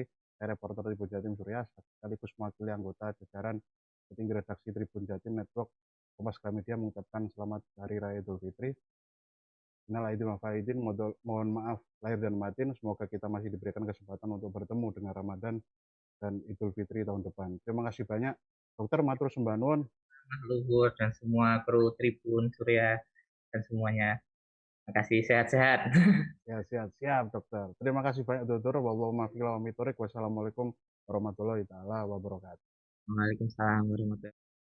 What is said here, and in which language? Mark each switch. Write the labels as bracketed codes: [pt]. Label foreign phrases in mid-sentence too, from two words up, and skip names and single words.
[id] Saya reporter Tribun Jatim Surya sekaligus mewakili anggota jajaran petinggi redaksi Tribun Jatim Network Kompas Gramedia mengucapkan selamat Hari Raya Idul Fitri. [ar] من العايدين والفايزين, [id] mohon maaf lahir dan batin. Semoga kita masih diberikan kesempatan untuk bertemu dengan Ramadan dan Idul Fitri tahun depan. Terima kasih banyak, Dokter. [jv] Matur sembah nuwun. [id] Mas Luhur dan semua kru Tribun Surya dan semuanya. Terima kasih, sehat-sehat. Ya, siap, siap, Dokter. Terima kasih banyak, Dokter. [ar] والسلام عليكم ورحمة الله تعالى وبركاته. وعليكم السلام ورحمة الله وبركاته.